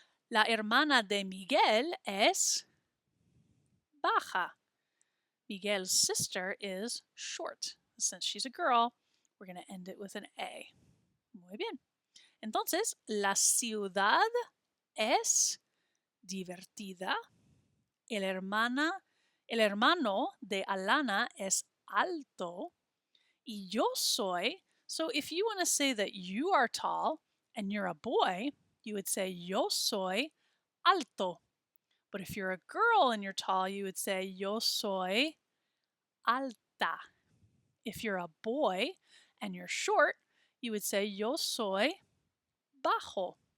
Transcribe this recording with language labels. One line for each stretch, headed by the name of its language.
Spanish: La hermana de Miguel es baja.
English: Miguel's sister is short. Since she's a girl, we're going to end it with an A.
Spanish: Muy bien. Entonces, la ciudad es divertida. El hermano de Alana es alto. Y yo soy.
English: So if you want to say that you are tall and you're a boy, you would say
Spanish: yo soy alto.
English: But if you're a girl and you're tall, you would say
Spanish: yo soy alta.
English: If you're a boy and you're short, you would say
Spanish: yo soy bajo.